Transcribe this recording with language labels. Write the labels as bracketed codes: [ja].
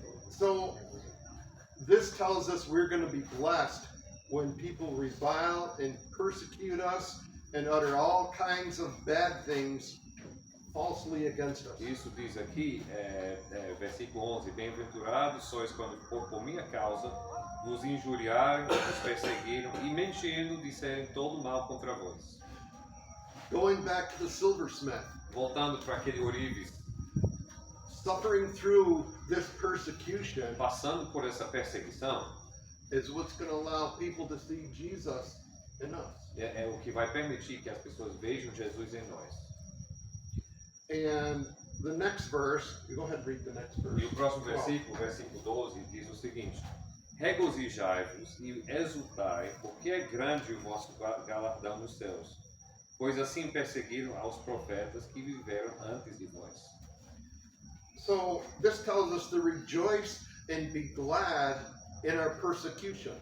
[en] So, this tells us we're going to be blessed when people revile and persecute us and utter all kinds of bad things falsely against us. [pt] Isso diz aqui, versículo 11, bem-aventurados sois quando por minha causa vos injuriaram, vos perseguiram e mentindo disserem todo mal contra vós. [en] Going back to the silversmith, [pt] Voltando para aquele ourives, [en] suffering through this persecution [pt] passando por essa perseguição, [en] is what's going to allow people to see Jesus in us. [pt] É o que vai permitir que as pessoas vejam Jesus em nós. [en] And the next verse, you go ahead and read the next verse. [pt] E o próximo versículo, versículo 12, diz o seguinte: regozijai-vos e exultai, porque é grande o vosso galardão nos céus, pois assim perseguiram aos profetas que viveram antes de vós. [en] So this tells us to rejoice and be glad in our persecution.